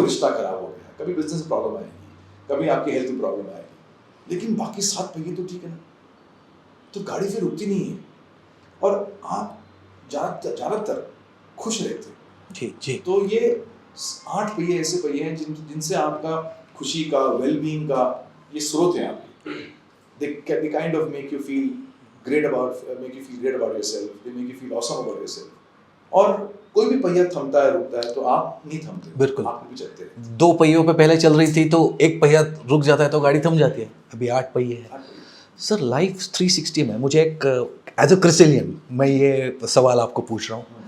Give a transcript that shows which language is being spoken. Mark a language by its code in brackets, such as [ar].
[hi] कोई रिश्ता खराब हो गया, कभी बिजनेस में प्रॉब्लम आएगी, कभी आपकी हेल्थ में प्रॉब्लम आएगी, लेकिन बाकी 7 पहिए तो ठीक है ना। तो गाड़ी फिर रुकती नहीं है और आप ज़्यादातर खुश रहते हो। जी जी। तो ये 8 पहिए ऐसे पहिए हैं जिनसे आपका खुशी का, वेलबींग का ये स्रोत है आपके। [en] they kind of make you feel great about yourself, they make you feel awesome about yourself. [hi] और कोई भी पहिया थमता है, रुकता है, तो आप नहीं थमते, बिल्कुल। आप भी चलते रहते हैं। 2 पहियों पे पहले चल रही थी तो एक पहिया रुक जाता है तो गाड़ी थम जाती है। अभी 8 पहिए है। 8 पहिए। सर लाइफ 360 में मुझे एक एज अ क्रिस्चियन मैं ये सवाल आपको पूछ रहा हूँ।